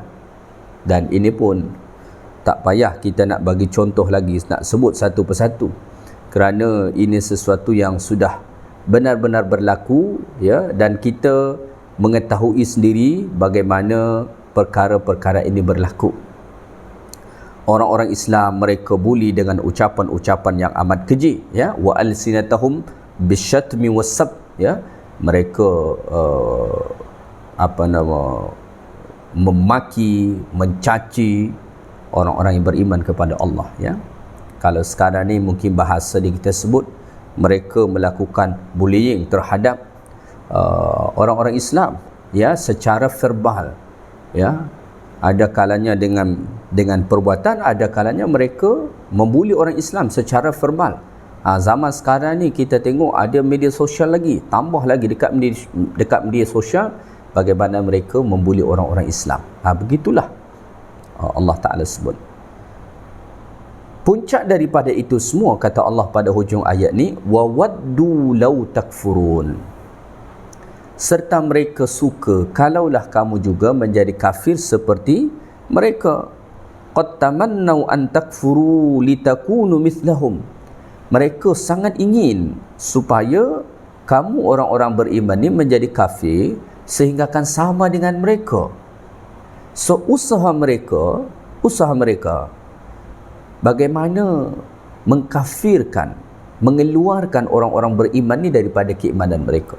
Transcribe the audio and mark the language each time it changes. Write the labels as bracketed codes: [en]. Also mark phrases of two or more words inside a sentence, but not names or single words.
[ms] Dan ini pun tak payah kita nak bagi contoh lagi, nak sebut satu persatu, kerana ini sesuatu yang sudah benar-benar berlaku, ya, dan kita mengetahui sendiri bagaimana perkara-perkara ini berlaku. Orang-orang Islam mereka buli dengan ucapan-ucapan yang amat keji, [ar] ya, وألسنتهم بالشتم والسب, ya, [ms] mereka memaki, mencaci orang-orang yang beriman kepada Allah, ya. Kalau sekarang ni mungkin bahasa ni kita sebut mereka melakukan bullying terhadap orang-orang Islam, ya, secara verbal, ya. Ada kalanya dengan perbuatan, ada kalanya mereka membuli orang Islam secara verbal. Zaman sekarang ni kita tengok ada media sosial lagi, tambah lagi dekat media sosial bagaimana mereka membuli orang-orang Islam. Begitulah Allah Ta'ala sebut. Puncak daripada itu semua, kata Allah pada hujung ayat ni, [ar] وودوا لو تكفرون, [ms] serta mereka suka kalaulah kamu juga menjadi kafir seperti mereka. [ar] قد تمنوا أن تكفروا لتكونوا مثلهم, [ms] mereka sangat ingin supaya kamu orang-orang beriman ni menjadi kafir sehingga akan sama dengan mereka. So usaha mereka bagaimana mengkafirkan, mengeluarkan orang-orang beriman ni daripada keimanan mereka.